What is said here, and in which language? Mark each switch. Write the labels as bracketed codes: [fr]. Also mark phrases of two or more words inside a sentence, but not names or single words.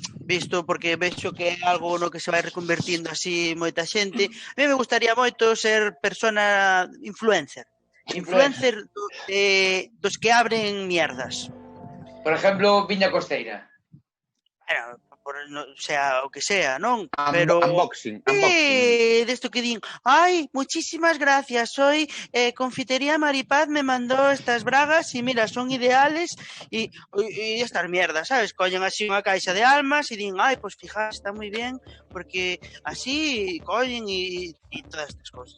[gl] Visto, porque vexo que é algo no que se vai reconvertindo así moita xente, [es] a mí me gustaría [gl] moito ser persona influencer dos que abren mierdas. Por exemplo, Viña Costeira. [es] O sea, [gl] o que sea, non? Pero unboxing. Desto que din, [es] muchísimas gracias, hoy Confitería Maripaz me mandó estas bragas y mira, son ideales y estas mierdas, ¿sabes? [gl] Coñen así unha caixa de almas y din, [es] pues fíjate, está muy bien, porque así [gl] coñen [es] y todas estas cosas.